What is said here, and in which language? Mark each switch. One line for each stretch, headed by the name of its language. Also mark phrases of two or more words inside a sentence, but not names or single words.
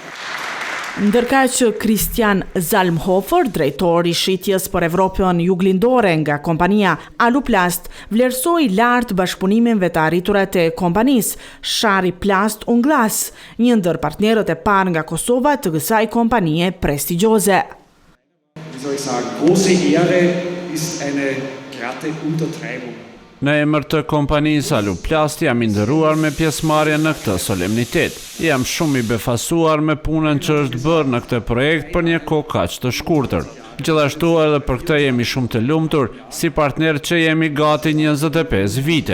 Albanian: Ndërka që Christian Zalmhofer, drejtori i shitjes për Evropën juglindore nga kompania Aluplast, vlerësoi lart bashkëpunimin dhe të arriturat e kompanisë Shari Plast und Glas, një ndër partnerët e parë nga Kosova të kësaj kompanie prestigjioze.
German: Wie soll ich sagen, große Ehre ist eine glatte Untertreibung.
Albanian: Në emër të kompanisë Aluplast jam i nderuar me pjesëmarrje në këtë solemnitet. Jam shumë i befasuar me punën që është bërë në këtë projekt për një kohë kaq të shkurtër. Gjithashtu edhe për këtë jemi shumë të lumtur si partner që jemi gati 25 vite.